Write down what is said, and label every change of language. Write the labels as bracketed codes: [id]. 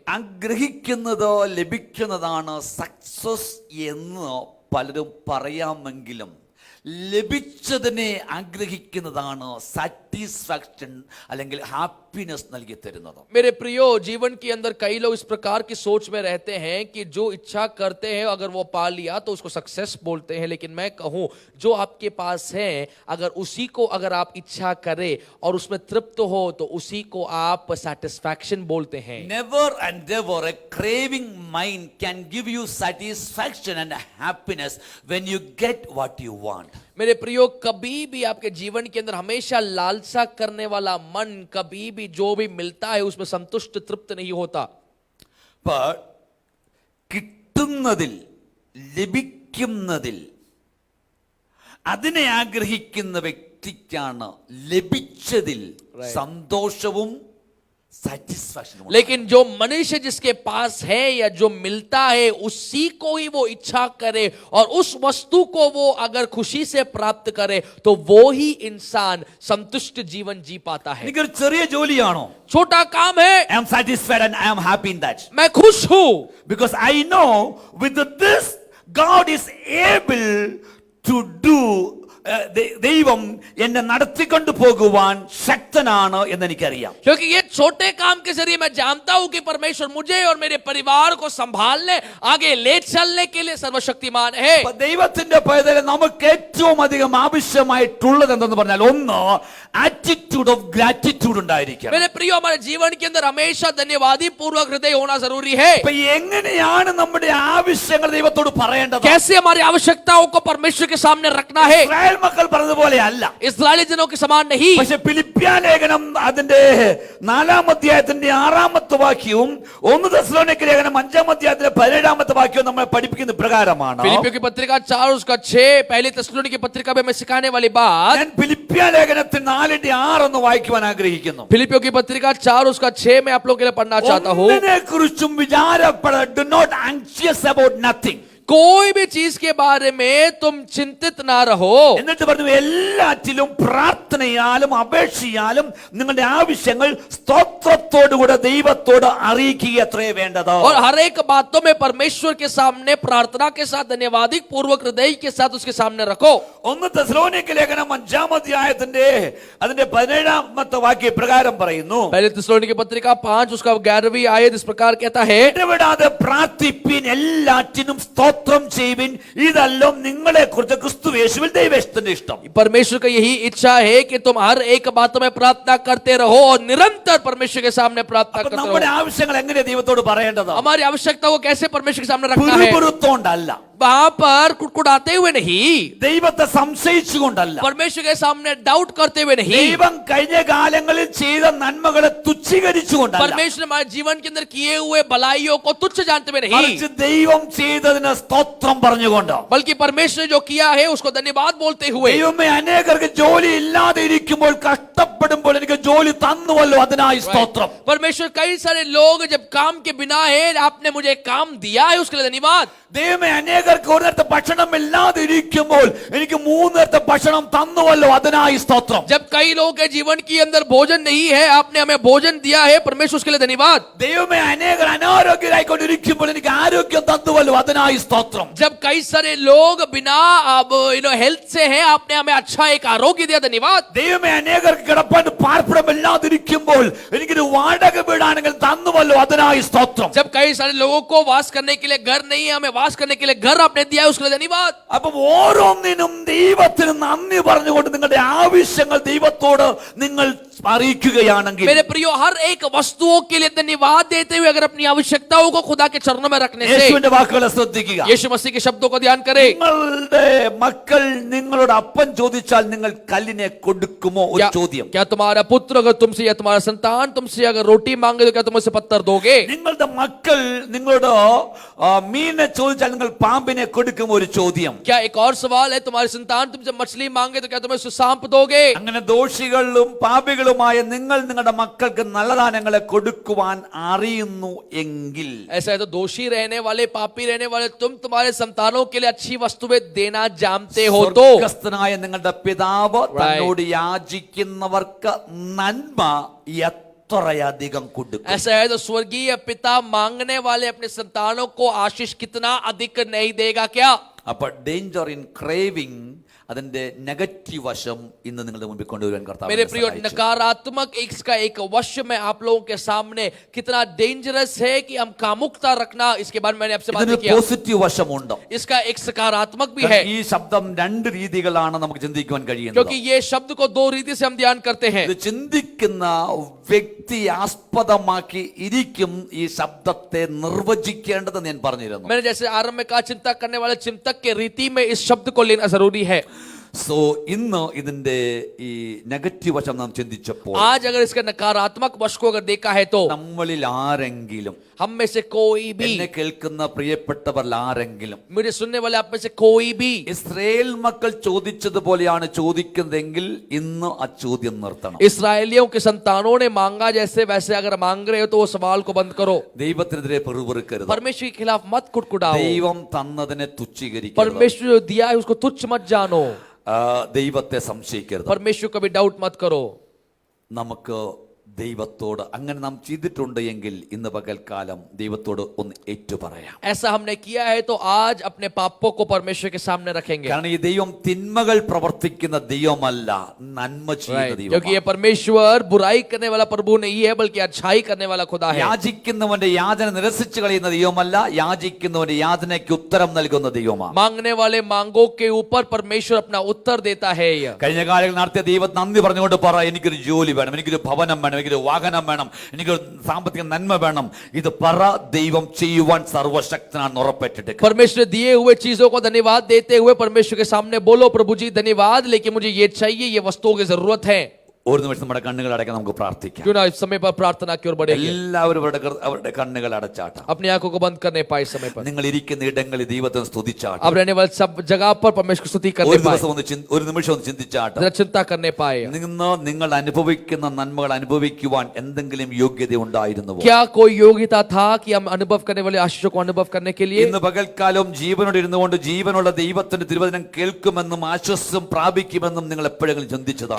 [ml] ആഗ്രഹിക്കുന്നത് ലഭിക്കുന്നതാണ് സക്സസ് എന്ന് പലരും പറയാമെങ്കിലും ലഭിച്ചതിനെ ആഗ്രഹിക്കുന്നതാണ് സാറ്റിസ്ഫാക്ഷൻ അല്ലെങ്കിൽ ഹാപ്പിനെസ് നൽകി തരുന്നത്. [hi] मेरे प्रियो, जीवन के अंदर कई लोग इस प्रकार की सोच में रहते हैं कि जो इच्छा करते हैं अगर वो पा लिया तो उसको सक्सेस बोलते हैं। लेकिन मैं कहूं, जो आपके पास है अगर उसी को अगर आप इच्छा करें और उसमें तृप्त हो तो उसी को आप सैटिस्फैक्शन बोलते हैं। [en] Never and ever a craving mind can give you satisfaction and happiness when you get what you want. [hi] मेरे प्रियो, कभी भी आपके जीवन के अंदर हमेशा लालसा करने वाला मन कभी भी जो भी मिलता है उसमें संतुष्ट तृप्त नहीं होता। [ml] ഇപ്പൊ കിട്ടുന്നതിൽ, ലഭിക്കുന്നതിൽ അതിനെ ആഗ്രഹിക്കുന്ന വ്യക്തിക്കാണ് ലഭിച്ചതിൽ സന്തോഷവും satisfaction. [hi] लेकिन जो मनुष्य जिसके पास है या जो मिलता है उसी को ही वो इच्छा करे और उस वस्तु को वो अगर खुशी से प्राप्त करे तो वो ही इंसान संतुष्ट जीवन जी पाता है. [ml] എനിക്കൊരു ചെറിയ ജോലിയാണോ, [hi] छोटा काम है, [en] I am satisfied and I am happy in that, [hi] मैं खुश हूं [en] because I know with this God is able to do. [ml] ദൈവം എന്നെ നടത്തിക്കൊണ്ടു പോകുവാൻ ശക്തനാണ് എന്ന് എനിക്കറിയാം. [hi] क्योंकि ये छोटे काम के जरिए मैं जानता हूं कि परमेश्वर मुझे और मेरे परिवार को संभालने, आगे ले चलने के लिए सर्वशक्तिमान है. [ml] അപ്പൊ ദൈവത്തിന്റെ പൈതലെ നമുക്ക് ഏറ്റവും അധികം ആവശ്യമായിട്ടുള്ളത് എന്തെന്ന് പറഞ്ഞാൽ, ഒന്ന് [en] attitude of gratitude [ml] ഉണ്ടായിരിക്കണം. [hi] मेरे प्रियो, हमारे जीवन के अंदर हमेशा धन्यवादी पूर्वक हृदय होना जरूरी है. [ml] അപ്പൊ എങ്ങനെയാണ് നമ്മുടെ ആവശ്യങ്ങൾ ദൈവത്തോട് പറയേണ്ടത്? [hi] कैसे हमारी आवश्यकताओं को परमेश्वर के सामने रखना है. [ml] ഇസ്രായേൽ മക്കൾ പറഞ്ഞതുപോലെ അല്ല, [hi] इस्राएली जनों के समान नहीं. [ml] പക്ഷെ ഫിലിപ്പിയ ലേഖനം അതിന്റെ 4-ാം അധ്യായത്തിന്റെ 6-ാമത്തെ വാക്യവും 1 തെസ്സലോനിക്ക ലേഖനം 5-ാം അധ്യായത്തിലെ 17-ാമത്തെ വാക്യവും നമ്മളെ പഠിപ്പിക്കുന്ന പ്രകാരമാണ്. [hi] फिलिपियों की पत्रिका 4 उसका 6, पहली तेस्सलोनिके की पत्रिका में हमें सिखाने वाली बात. [ml] ഞാൻ ഫിലിപ്പിയ ലേഖനത്തിൽ 4-6 ഒന്ന് വായിക്കുവാൻ ആഗ്രഹിക്കുന്നു. [hi] फिलिपियों की पत्रिका 4 उसका 6 मैं आप लोगों के लिए पढ़ना चाहता हूँ. [ml] ഒന്നിനെ കുറിച്ചും വിചാരപ്പെട, [en] do not anxious about nothing. [hi] कोई भी चीज के बारे में तुम चिंतित ना रहो. [ml] എന്നിട്ട് പറഞ്ഞു, എല്ലാറ്റിലും പ്രാർത്ഥനയാലും അപേക്ഷയാലും നിങ്ങളുടെ ആവശ്യങ്ങൾ സ്തോത്രത്തോടുകൂടെ ദൈവത്തോട് അറിയിക്കുക അത്രേ വേണ്ടത്. [hi] और हर एक बातों में परमेश्वर के सामने प्रार्थना के साथ धन्यवादी पूर्वक हृदय के साथ उसके सामने रखो. [ml] 1 തെസ്സലോനിക്ക ലേഖനം 5-ാം അധ്യായത്തിന്റെ അതിന്റെ 17-ാമത്തെ വാക്യ പ്രകാരം പറയുന്നു, [hi] पहले तेस्सलोनिके की पत्रिका 5 उसका 11वीं आयत इस प्रकार कहता है, [ml] ഇടവിടാതെ പ്രാർത്ഥിപ്പിൻ, എല്ലാറ്റിനും സ്തോത്രം ചെയ്യുവിൻ, ഇതെല്ലാം നിങ്ങളെ കുറിച്ച് ക്രിസ്തുയേശുവിൽ ദൈവത്തിന്റെ ഇഷ്ടം. [hi] परमेश्वर का यही इच्छा है कि तुम हर एक बातों में प्रार्थना करते रहो और निरंतर परमेश्वर के सामने प्रार्थना [ml] അപ്പൊ [hi] करते [ml] നമ്മുടെ [hi] रहो. [ml] ആവശ്യങ്ങൾ എങ്ങനെ ദൈവത്തോട് പറയേണ്ടത്? [hi] हमारी आवश्यकता को कैसे परमेश्वर के सामने रखना है. [ml] പിറുപിറുത്തോണ്ടല്ല, [hi] वहां पर कुड़कुड़ाते हुए नहीं, [ml] ദൈവത്തെ സംശയിച്ചുകൊണ്ടല്ല, [hi] परमेश्वर के सामने डाउट करते हुए नहीं, [ml] ദൈവം കഴിഞ്ഞ കാലങ്ങളിൽ ചെയ്ത നന്മകളെ തുച്ഛീകരിച്ചുകൊണ്ടല്ല, [hi] परमेश्वर ने हमारे जीवन के अंदर किए हुए भलाइयों को तुच्छ जानते हुए नहीं, [ml] മറിച്ച് ദൈവം ചെയ്തതിന് സ്തോത്രം പറഞ്ഞുകൊണ്ട്, [hi] बल्कि परमेश्वर ने जो किया है उसको धन्यवाद बोलते हुए. [ml] ദൈവമേ അനേകർക്ക് ജോലി ഇല്ലാതെ ഇരിക്കുമ്പോൾ, കഷ്ടപ്പെടുമ്പോൾ എനിക്ക് ജോലി തന്നുവല്ലോ, അതിനായി സ്തോത്രം. [hi] परमेश्वर, कई सारे लोग जब काम के बिना है, आपने मुझे काम दिया है उसके लिए धन्यवाद. [ml] ദൈവമേ അനേകർക്ക് ഒരു നേരത്തെ ഭക്ഷണം ഇല്ലാതെ ഇരിക്കുമ്പോൾ എനിക്ക് 3 നേരത്തെ ഭക്ഷണം തന്നുവല്ലോ, അതിനായി സ്തോത്രം. [hi] जब कई लोगों के जीवन के अंदर भोजन नहीं है, आपने हमें भोजन दिया है, परमेश्वर उसके लिए धन्यवाद. [ml] ദൈവമേ അനേകർ അനാരോഗ്യരായിക്കൊണ്ടിരിക്കുമ്പോൾ എനിക്ക് ആരോഗ്യം തന്നുവല്ലോ, അതിനായി സ്തോത്രം. [hi] जब कई सारे लोग बिना हेल्थ से हैं, आपने हमें अच्छा एक आरोग्य दिया, धन्यवाद. [ml] ദൈവമേ അനേകർക്ക് കിടപ്പാൻ പാർപ്പിടമില്ലാതിരിക്കുമ്പോൾ എനിക്കൊരു വാടക വീടാണെങ്കിൽ തന്നുവല്ലോ, അതിനായി സ്തോത്രം. [hi] जब कई सारे लोगों को वास करने के लिए घर नहीं है, हमें वास करने के लिए घर आपने दिया है, उसके लिए धन्यवाद. [ml] അപ്പം ഓരോന്നിനും ദൈവത്തിന് നന്ദി പറഞ്ഞുകൊണ്ട് നിങ്ങളുടെ ആവശ്യങ്ങൾ ദൈവത്തോട് നിങ്ങൾ അറിയിക്കുകയാണെങ്കിൽ, [hi] मेरे प्रियो, हर एक वस्तुओं के लिए धन्यवाद देते हुए अगर अपनी आवश्यकताओं को खुदा के चरणों में रखने से, [ml] യേശുവിന്റെ വാക്കുകളെ ശ്രദ്ധിക്കുക. [hi] यीशु मसीह के शब्दों को ध्यान करें. [ml] നിങ്ങളുടെ മക്കൾ നിങ്ങളോട് അപ്പം ചോദിച്ചാൽ നിങ്ങൾ കല്ലിനെ കൊടുക്കുമോ? ഒരു ചോദ്യം. [hi] क्या तुम्हारा पुत्र अगर तुमसे या तुम्हारा संतान तुमसे अगर रोटी मांगे तो क्या तुम उसे पत्थर दोगे? [ml] നിങ്ങളുടെ മക്കൾ നിങ്ങളോട് മീനെ ചോദിച്ചാൽ നിങ്ങൾ പാമ്പിനെ കൊടുക്കുമോ? ഒരു ചോദ്യം. [hi] क्या एक और सवाल है, तुम्हारी संतान तुमसे मछली मांगे तो क्या तुम उसे सांप दोगे? [ml] അങ്ങനെ ദോഷികളും പാപികളുമായ നിങ്ങൾ നിങ്ങളുടെ മക്കൾക്ക് നല്ല ദാനങ്ങളെ കൊടുക്കുവാൻ അറിയുന്നു എങ്കിൽ, [hi] ऐसा है तो दोषी रहने वाले, पापी रहने वाले तुम तुम्हारे संतानों के लिए अच्छी वस्तुएं देना जानते हो तो, [ml] സ്വർഗ്ഗസ്ഥനായ നിങ്ങളുടെ പിതാവ് തന്നോട് യാചിക്കുന്നവർക്ക് നന്മ എത്രയധികം കൊടുക്കും. [hi] ऐसा है तो स्वर्गीय पिता मांगने वाले अपने संतानों को आशीष कितना अधिक नहीं देगा क्या? [ml] അപ്പൊ [en] danger in craving, [ml] അതിന്റെ നെഗറ്റീവ് വശം ഇന്ന് നിങ്ങളുടെ മുമ്പിൽ കൊണ്ടുവരാൻ കർത്താവ് [hi] मेरे प्रियो, नकारात्मक इसका एक वश्य में आप लोगों के सामने कितना डेंजरस है कि हम कामुकता रखना, इसके बारे में मैंने आपसे बात किया. [ml] പോസിറ്റീവ് വശമുണ്ട്. [hi] इसका एक सकारात्मक भी है, [ml] ഈ ശബ്ദം 2 രീതികളാണ് നമുക്ക് ചിന്തിക്കുവാൻ കഴിയുന്നത്. [hi] क्योंकि ये शब्द को 2 रीति से हम ध्यान करते हैं. [ml] ഇത് ചിന്തിക്കുന്ന വ്യക്തി ആസ്പദമാക്കി ഇരിക്കും ഈ ശബ്ദത്തെ നിർവചിക്കേണ്ടത് ഞാൻ പറഞ്ഞിരുന്നു. [hi] मैंने जैसे आरंभ में कहा, चिंता करने वाले चिंतक के रीति में इस शब्द को लेना जरूरी है. [ml] സോ ഇന്ന് ഇതിന്റെ ഈ നെഗറ്റീവ് വശം നാം ചിന്തിച്ചപ്പോൾ [hi] आज अगर इसका नकारात्मक वश को अगर देखा है तो [ml] നമ്മളിൽ ആരെങ്കിലും, [hi] हम में से कोई भी, [ml] എന്നെ കേൾക്കുന്ന പ്രിയപ്പെട്ടവർ ആരെങ്കിലും [hi] मेरे सुनने वाले आप में से कोई भी [ml] ഇസ്രായേൽ മക്കൾ ചോദിച്ചതുപോലെയാണ് ചോദിക്കുന്നതെങ്കിൽ ഇന്ന് ആ ചോദ്യം നിർത്തണം. [hi] इसराइलियों के संतानों ने मांगा जैसे वैसे अगर मांग रहे हो तो वो सवाल को बंद करो। [ml] ദൈവത്തിനെതിരെ പെറുപെറുക്കരുത്. [hi] परमेश्वर के खिलाफ मत कुटकुटाओ। [ml] ദൈവം തന്നതിനെ തുച്ഛീകരിക്കരുത്. [hi] परमेश्वर जो दिया है उसको तुच्छ मत जानो। [ml] ദൈവത്തെ സംശയിക്കരുത്. [hi] परमेश्वर कभी डाउट मत करो। [ml] നമുക്ക് ദൈവത്തോട് അങ്ങനെ നാം ചെയ്തിട്ടുണ്ട് എങ്കിൽ ഇന്ന് പകൽക്കാലം ദൈവത്തോട് ഒന്ന് ഏറ്റുപറയാം. [hi] ऐसा हमने किया है तो आज अपने पापों को परमेश्वर के सामने रखेंगे। [ml] കാരണം ഈ ദൈവം തിന്മകൾ പ്രവർത്തിക്കുന്ന ദൈവമല്ല, നന്മ ചെയ്യുന്ന [hi] क्योंकि [ml] ദൈവമാണ്. [hi] ये परमेश्वर बुराई करने वाला प्रभु नहीं है बल्कि अच्छाई करने वाला खुदा है। [ml] യാചിക്കുന്നവന്റെ യാചന നിരസിച്ചു കളയുന്ന ദൈവമല്ല, യാചിക്കുന്നവന്റെ യാചനയ്ക്ക് ഉത്തരം നൽകുന്ന ദൈവമാണ്. [hi] मांगने वाले मांगों के ऊपर परमेश्वर अपना उत्तर देता है। [ml] കഴിഞ്ഞ കാലങ്ങളിൽ നടത്തിയ ദൈവം നന്ദി പറഞ്ഞുകൊണ്ട് പറ, എനിക്കൊരു ജോലി വേണം, എനിക്കൊരു ഭവനം വേണം, എനിക്കൊരു വാഹനം വേണം, എനിക്കൊരു സാമ്പത്തിക നന്മ വേണം. ഇത് പറ, ദൈവം ചെയ്യുവാൻ സർവശക്തനാണ് ഉറപ്പേറ്റെടുക്കുക. [hi] परमेश्वर दिए हुए चीजों को धन्यवाद देते हुए परमेश्वर के सामने बोलो, प्रभु जी धन्यवाद, लेकिन मुझे ये चाहिए, ये वस्तुओं की जरूरत है। [ml] ഒരു നിമിഷം നമ്മുടെ കണ്ണുകൾ അടയ്ക്കാൻ നമുക്ക് പ്രാർത്ഥിക്കാം. [hi] क्यों ना इस समय पर प्रार्थना की ओर बढ़ेंगे। [ml] എല്ലാവരും അവരുടെ കണ്ണുകൾ അടച്ചാട്ട. [hi] अपनी आंखों को बंद करने पाए समय पर [ml] നിങ്ങൾ ഇരിക്കുന്ന ഇടങ്ങളിൽ ദൈവത്തെ സ്തുതിച്ചാട്ട. [hi] अब रहने वाले सब जगह पर परमेश्वर की स्तुति करने [ml] ഒരു [hi] पाए, [ml] ദിവസം ഒരു നിമിഷം ഒന്ന് ചിന്തിച്ചാട്ട. [hi] जरा चिंता करने पाए। [ml] നിന്ന് നിങ്ങൾ അനുഭവിക്കുന്ന നന്മകൾ അനുഭവിക്കുവാൻ എന്തെങ്കിലും യോഗ്യത ഉണ്ടായിരുന്നുവോ? [hi] क्या कोई योग्यता था कि हम अनुभव करने वाले आशीषों को अनुभव करने के लिए? [ml] ഇന്ന് പകൽക്കാലം ജീവനോട് ഇരുന്നുകൊണ്ട് ജീവനുള്ള ദൈവത്തിന്റെ തിരുവചനം കേൾക്കുമെന്നും ആശ്വാസം പ്രാപിക്കുമെന്നും നിങ്ങൾ എപ്പോഴെങ്കിലും ചിന്തിച്ചതാണ്?